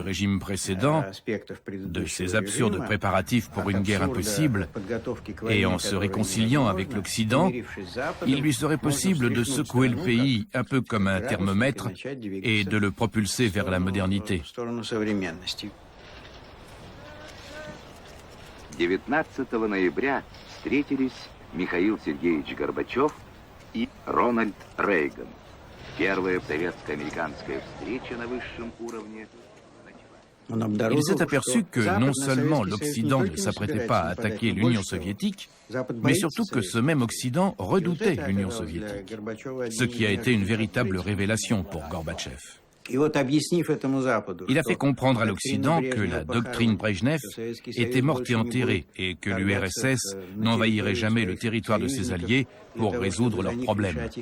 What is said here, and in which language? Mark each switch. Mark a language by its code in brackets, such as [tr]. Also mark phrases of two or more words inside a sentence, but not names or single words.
[fr] régime précédent, de ses absurdes préparatifs pour une guerre impossible, et en se réconciliant avec l'Occident, il lui serait possible de secouer le pays un peu comme un thermomètre et de le propulser vers la modernité. [ru] 19 ноября встретились Михаил Сергеевич Горбачев и Рональд Рейган. Первая советско-американская встреча на высшем уровне. [fr] Il s'est aperçu que non seulement l'Occident ne s'apprêtait pas à attaquer l'Union soviétique, mais surtout que ce même Occident redoutait l'Union soviétique, ce qui a été une véritable révélation pour Gorbatchev. Il a fait comprendre à l'Occident que la doctrine Brejnev était morte et enterrée et que l'URSS n'envahirait jamais le territoire de ses alliés pour résoudre leurs problèmes.